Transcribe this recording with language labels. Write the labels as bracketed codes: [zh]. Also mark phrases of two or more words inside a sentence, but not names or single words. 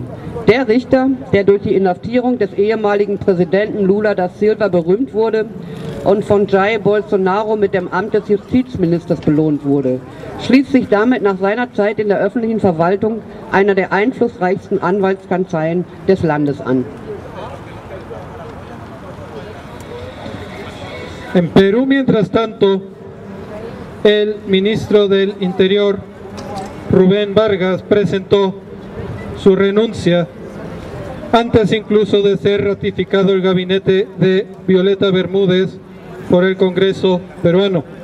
[de] Der Richter, der durch die Inhaftierung des ehemaligen Präsidenten Lula da Silva berühmt wurde und von Jair Bolsonaro mit dem Amt des Justizministers belohnt wurde, schließt sich damit nach seiner Zeit in der öffentlichen Verwaltung einer der einflussreichsten Anwaltskanzleien des Landes an. [es] En Perú, mientras tanto, el ministro del Interior, Rubén Vargas, presentó su renuncia antes incluso de ser ratificado el gabinete de Violeta Bermúdez por el Congreso peruano.